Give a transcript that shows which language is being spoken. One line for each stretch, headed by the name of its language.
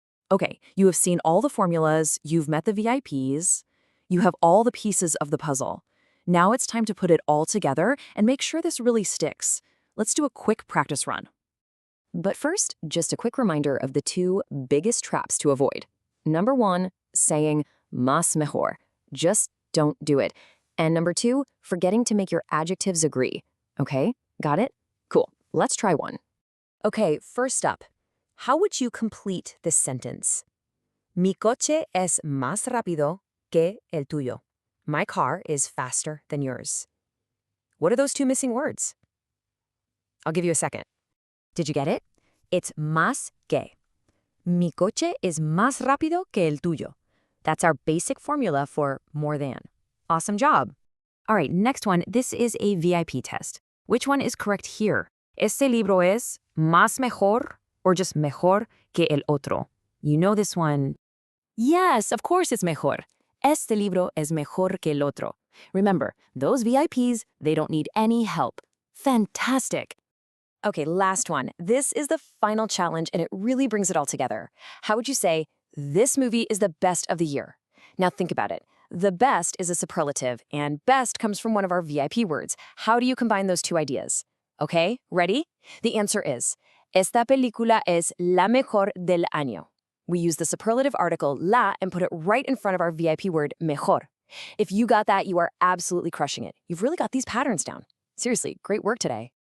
English: Okay, you have seen all the formulas, you've met the VIPs, you have all the pieces of the puzzle. Now it's time to put it all together and make sure this really sticks. Let's do a quick practice run. But first, just a quick reminder of the two biggest traps to avoid. Number one, saying más mejor. Just don't do it. And number two, forgetting to make your adjectives agree. Okay, got it? Cool, let's try one. Okay, first up, how would you complete this sentence?
Spanish: Mi coche es más rápido que el tuyo.
English: My car is faster than yours. What are those two missing words? I'll give you a second. Did you get it? It's más que.
Spanish: Mi coche es más rápido que el tuyo.
English: That's our basic formula for more than. Awesome job. All right, next one. This is a VIP test. Which one is correct here?
Spanish: Este libro es más mejor or just mejor que el otro? You know this one. Yes, of course it's mejor. Este libro es mejor que el otro.
English: Remember, those VIPs, they don't need any help. Fantastic. Okay, last one. This is the final challenge, and it really brings it all together. How would you say, this movie is the best of the year? Now think about it. The best is a superlative, and best comes from one of our VIP words. How do you combine those two ideas? Okay, ready?
Spanish: The answer is, esta película es la mejor del año.
English: We use the superlative article la and put it right in front of our VIP word mejor. If you got that, you are absolutely crushing it. You've really got these patterns down. Seriously, great work today.